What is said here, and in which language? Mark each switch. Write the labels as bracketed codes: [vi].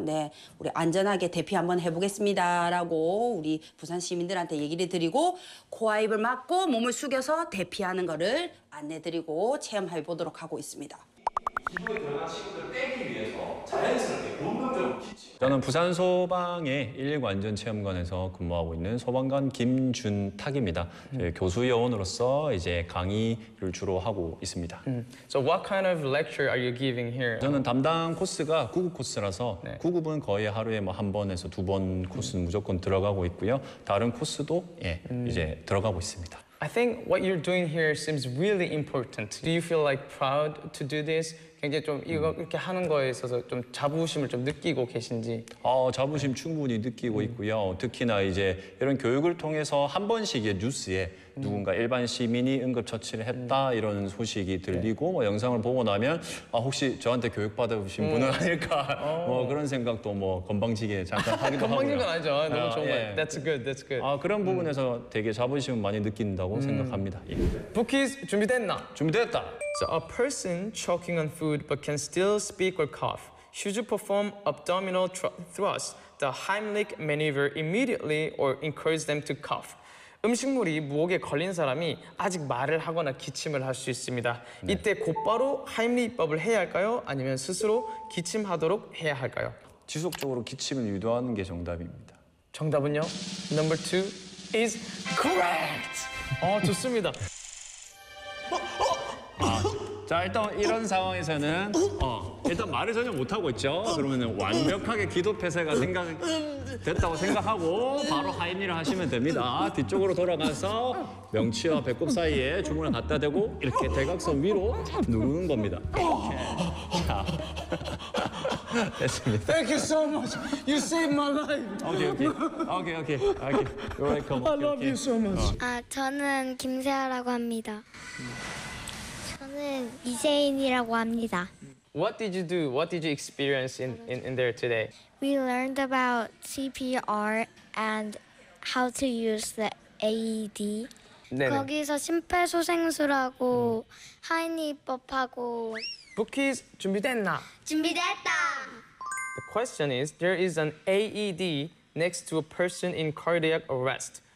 [ko] 네, 우리 안전하게 대피 한번 해보겠습니다라고 우리 부산 시민들한테 얘기를 드리고 코와입을 막고 몸을 숙여서 대피하는 거를 안내드리고 체험해 보도록 하고 있습니다. 피부에 드러난 친구들을 떼기 위해서 자연스럽게 본능적으로 키치. 저는 부산 소방의 119 안전체험관에서 근무하고 있는 소방관 김준탁입니다. 교수 요원으로서 이제 강의를 주로 하고 있습니다. [en] So what kind of lecture are you giving here? [ko] 저는 담당 코스가 구급 코스라서 구급은 거의 하루에 뭐한 번에서 두번 코스는 무조건 들어가고 있고요. 다른 코스도 이제 들어가고 있습니다. [en] I think what you're doing here seems really important. Do you feel like proud to do this? [ko] 굉장히 좀 이거 이렇게 하는 거에 있어서 좀 자부심을 좀 느끼고 계신지. 자부심 충분히 느끼고 있고요. 특히나 이제 이런 교육을 통해서 한 번씩의 뉴스에 누군가 일반 시민이 응급처치를 했다 이런 소식이 들리고 뭐 영상을 보고 나면 혹시 저한테 교육받으신 분은 아닐까 뭐 그런 생각도 뭐 건방지게 잠깐 하기도 건방진 건 아니죠. 너무 좋은 거예요. [en] That's good, that's good. [ko] 그런 부분에서 되게 자부심을 많이 느낀다고 생각합니다. 예. 부키스 준비됐나? 준비됐다. [en] So a person choking on food but can still speak or cough should you perform abdominal thrust, the Heimlich maneuver immediately or encourage them to cough. [ko] 음식물이 목에 걸린 사람이 아직 말을 하거나 기침을 할수 있습니다. 이때 곧바로 하임리히법을 해야 할까요? 아니면 스스로 기침하도록 해야 할까요? 지속적으로 기침을 유도하는 게 정답입니다. 정답은요? [en] Number two is correct! [ko] 좋습니다. 자, 일단 이런 상황에서는 일단 말을 전혀 못하고 있죠. 그러면 완벽하게 기도 폐쇄가 됐다고 생각하고 바로 하임리히를 하시면 됩니다. 뒤쪽으로 돌아가서 명치와 배꼽 사이에 주먹을 갖다 대고 이렇게 대각선 위로 누르는 겁니다. 이렇게. 자. 됐습니다. [en] Thank you so much. You saved my life. Okay, okay. Okay, okay. Okay. You're welcome. I love you so much. [ko] 저는 김세아라고 합니다. 저는 이세인이라고 합니다. [en] What did you do? What did you experience in there today? We learned about CPR and how to use the AED. [ko] 네네. 거기서 심폐소생술하고 하임리히법하고. Bookies, 준비됐나? 준비됐다. [en] The question is, there is an AED next to a person in cardiac arrest.